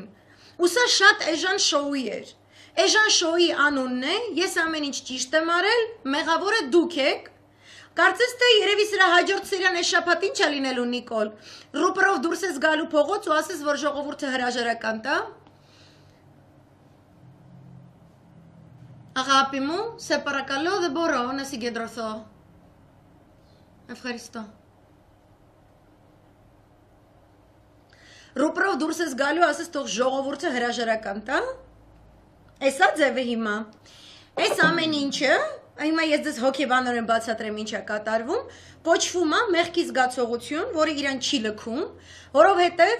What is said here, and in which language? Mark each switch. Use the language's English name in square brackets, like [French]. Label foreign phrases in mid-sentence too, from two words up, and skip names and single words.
[Armenian] ու սա շատ էժան շոուի էր, էժան շոուի անունն է, ես ամեն ինչ ճիշտ եմ արել, մեղավորը դուք եք, կարծես թե երևի սրա հաջորդ սերիան այս շաբաթ ինչ է լինելու Նիկոլ, ռուպերով դուրս ես գալու փողոց ու ասես, որ ժողովուրդը հրաժարական տա, Աղապի [Greek] μου, σε παρακαλώ, δεν μπορώ να συγκεντρωθώ. Ευχαριστώ. [Armenian] Ռուպերով դուրս ես գալու, ասես թող ժողովուրդը հրաժարական տա, Էսա ձևը հիմա, այս ամեն ինչը, հիմա ես դες հոգեբանորեն բացատրեմ ինչ է կատարվում, կոչվում է մեղքի զգացողություն, որը իրան չի լքում, որովհետև